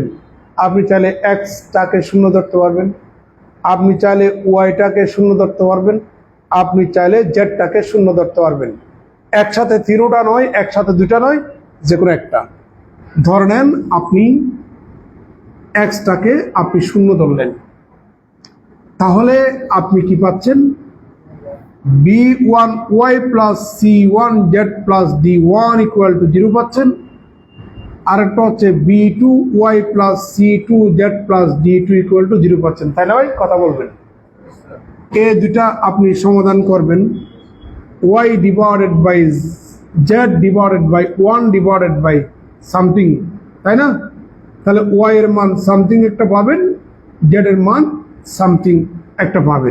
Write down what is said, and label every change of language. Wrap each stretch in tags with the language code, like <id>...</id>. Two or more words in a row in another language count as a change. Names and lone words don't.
<bn>আপনি চাইলে x-টাকে শূন্য ধরতে পারবেন, আপনি চাইলে y-টাকে শূন্য ধরতে পারবেন, আপনি চাইলে z-টাকে শূন্য ধরতে পারবেন। একসাথে তিনটা নয়, একসাথে দুটা নয়, যে কোনো একটা ধরে নেন। আপনি x-টাকে আপনি শূন্য ধরলেন, তাহলে আপনি কি পাচ্ছেন?</bn> <en>b1y plus c1z plus d1 equal to 0 পাচ্ছেন।</en> <bn>আরেকটা হচ্ছে</bn> <en>b2y plus c2z plus d2 equal to 0 পাচ্ছেন।</en> <bn>তাই না ভাই? কথা বলবেন। এই দুটা আপনি সমাধান করবেন</bn> <en>y divided by z divided by 1 divided by something,</en> <bn>তাই না? তাহলে y এর মান সামথিং একটা পাবেন, z এর মান সামথিং একটা পাবেন।</bn>